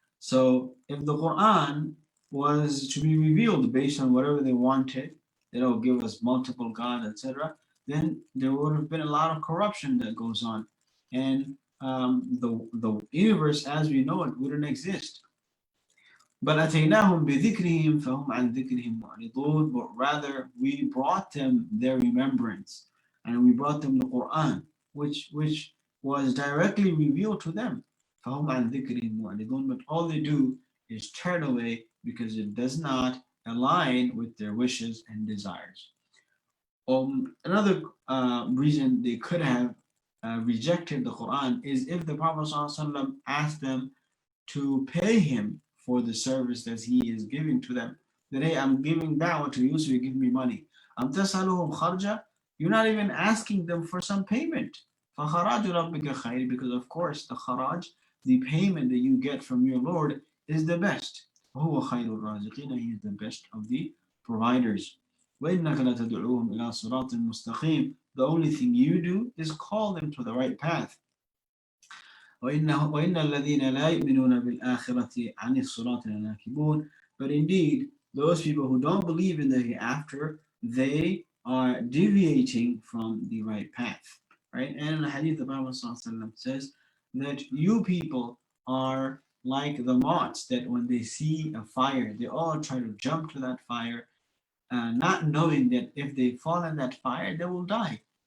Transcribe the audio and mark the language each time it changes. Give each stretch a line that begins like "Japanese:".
English: So if the Quran was to be revealed based on whatever they wanted, they will give us multiple gods, etc., then there would have been a lot of corruption that goes on, and the universe as we know it wouldn't exist.
Arabic: بل أتيناهم بذكرهم فهم عن ذكرهم معرضون.
English: But rather we brought them their remembrance, and we brought them the Quran, which was directly revealed to them.
Arabic: فهم عن ذكرهم معرضون.
English: But all they do is turn away because it does not align with their wishes and desires. Another reason they could have rejected the Quran is if the Prophet ﷺ asked them to pay him for the service that he is giving to them. That, hey, I'm giving da'wah to you, so you give me money.
Arabic: تسألهم خرجا.
English: You're not even asking them for some payment.
Arabic: فخراج ربك خير.
English: Because of course the kharaj, the payment that you get from your Lord, is the best.
Arabic: وهو خير الرازقين.
English: He is the best of the providers.
Arabic: وإنك لتدعوهم إلى صراط مستقيم.
English: The only thing you do is call them to the right path.
Arabic: وإن الذين لا يؤمنون بالآخرة عن الصراط لناكبون.
English: But indeed, those people who don't believe in the hereafter, they are deviating from the right path. Right? And in the hadith, the Prophet says that you people are like the moths that when they see a fire, they all try to jump to that fire, not knowing that if they fall in that fire, they will die.